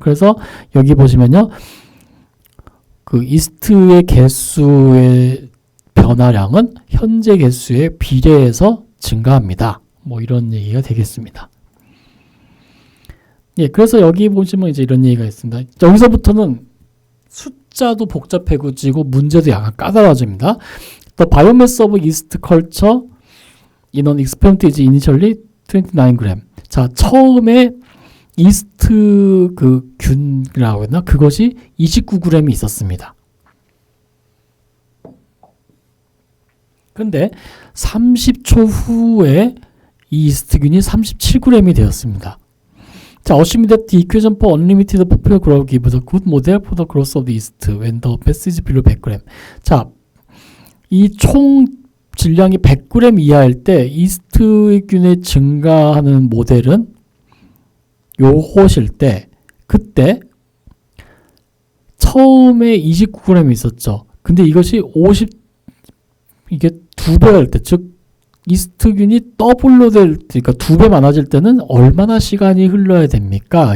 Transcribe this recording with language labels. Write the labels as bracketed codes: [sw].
[ko] 그래서 여기 보시면요. 그 이스트의 개수의 변화량은 현재 개수에 비례해서 증가합니다. 뭐 이런 얘기가 되겠습니다. 예, 그래서 여기 보시면 이제 이런 얘기가 있습니다. 여기서부터는 숫자도 복잡해지고 문제도 약간 까다로워집니다. [en] The biomass of yeast culture in an experiment is initially 29g. [ko] 자, 처음에 이스트 그 균이라고 했나? 그것이 29g이 있었습니다. 근데 30초 후에 이 이스트균이 37g이 되었습니다. [en] 자, assume that the equation for unlimited popular growth gives a good model for the growth of the yeast when the mass is below 100g. [ko] 자, 이 총 질량이 100g 이하일 때 이스트균의 증가하는 모델은 요것일 때 그때 처음에 29g이 있었죠. 근데 이것이 이게 2배가 될 때, 즉 이스트균이 더블로 그러니까 2배 많아질 때는 얼마나 시간이 흘러야 됩니까?